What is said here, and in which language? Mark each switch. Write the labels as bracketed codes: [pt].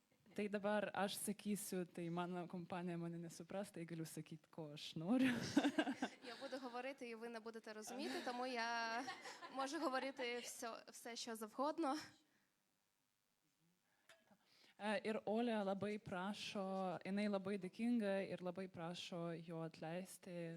[lt] Tai dabar aš sakysiu, tai mano kompanija mane nesupras, tai galiu sakyti, ko aš noriu. [uk] Я буду говорити, і ви не будете розуміти, тому я можу говорити все що завгодно. [lt] Ir Olia labai prašo, jinai labai dėkinga ir labai prašo jo atleisti.